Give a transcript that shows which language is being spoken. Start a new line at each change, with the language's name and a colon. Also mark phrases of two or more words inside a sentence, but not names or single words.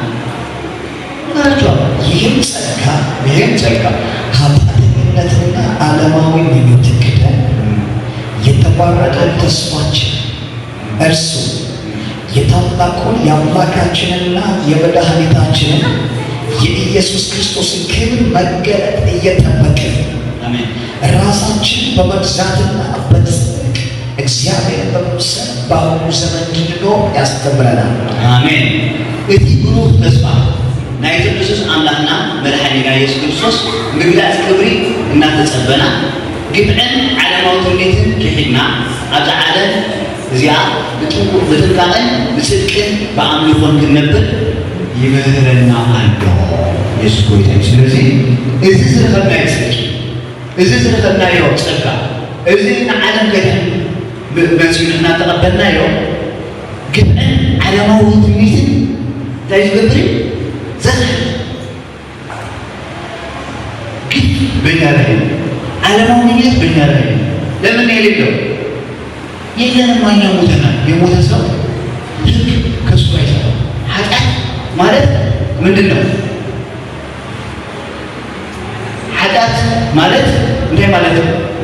Amharic: ይህም ጸጋ ኃጢአተኝነትና ዓለማዊ ምኞትን ክደን የተባረከ ተስፋችን እርሱ የታላቁን የአምላካችንና የመድኃኒታችንን የኢየሱስ ክርስቶስን ክብር መገለጥ እየጠበቅን አሜን። ራሳችን በመግዛትና በጽድቅ እግዚአብሔር በመምሰል በአሁኑ ዘመን እንድንኖር ያስተምረናል።
Tigrinya: አሜን። እቲ ብሩህ ተስፋ ናይ ቅዱስ አምላክና መድኃኒና ኢየሱስ ክርስቶስ ምግላጽ ክብሪ እናተጸበና ግብዕን ዓለማዊ ትውልድን ክሒድና ኣብዛ ዓለም እዚኣ ብጥንቃቐን ብጽድቅን በአምልኮን ክንነብር ይምህረና ኣሎ ኢየሱስ ጌታ። ስለዚህ እዚ ዝረኸብናዮ ጽድቂ፣ እዚ ዝረኸብናዮ ጸጋ፣ እዚ ንዓለም ገዳ መጺኡ እናተቐበልናዮ ግብዕን ዓለማዊ ትውልድን እንታይ ዝገብር እዩ ዘኽር
Amharic: ግን በእኛ ላይ ዓለማዊነት በእኛ ላይ ለምን የሌለው የለንም። እኛ ሞተናል። የሞተ ሰው ልክ ከሱ አይሰራም። ኃጢአት ማለት ምንድን ነው?
Tigrinya: ኃጢአት ማለት እንታይ ማለት ነው?